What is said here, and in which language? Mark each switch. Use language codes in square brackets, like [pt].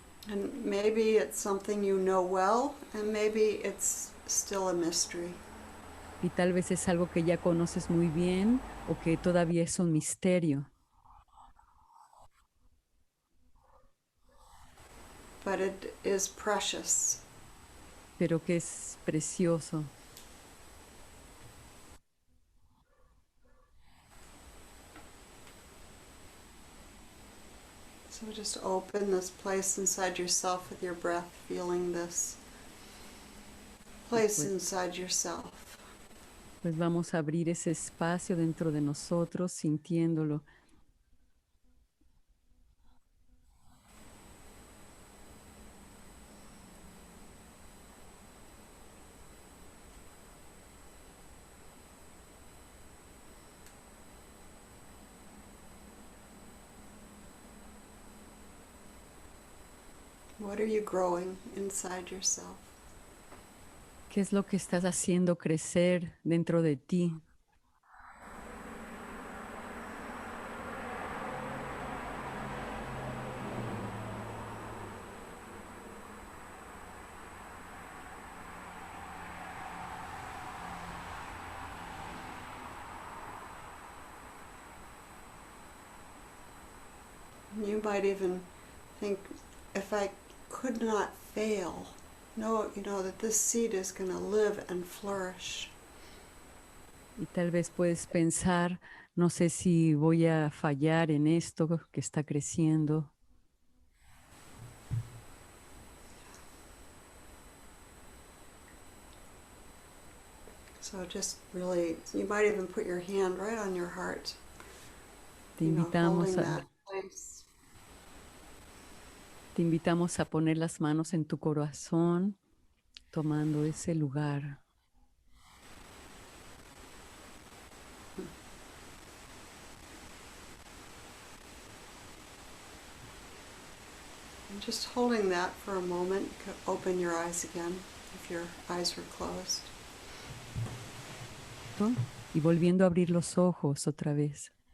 [en] And maybe it's something you know well, and maybe it's still a mystery. [es] Y tal vez es algo que ya conoces muy bien o que todavía es un misterio. [en] But it is precious. [es] Pero que es precioso. [en] So just open this place inside yourself with your breath, feeling this place inside yourself. [es] Pues vamos a abrir ese espacio dentro de nosotros, sintiéndolo. [en] What are you growing inside yourself? [es] ¿Qué es lo que estás haciendo crecer dentro de ti? [en] You might even think, if I could not fail, that this seed is going to live and flourish. [es] Y tal vez puedes pensar, no sé si voy a fallar en esto que está creciendo. [en] So just really, you might even put your hand right on your heart. [es] Te invitamos [en] holding a... that place. [es] Te invitamos a poner las manos en tu corazón, tomando ese lugar. [en] And just holding that for a moment. You could open your eyes again if your eyes were closed. [es] Y volviendo a abrir los ojos otra vez.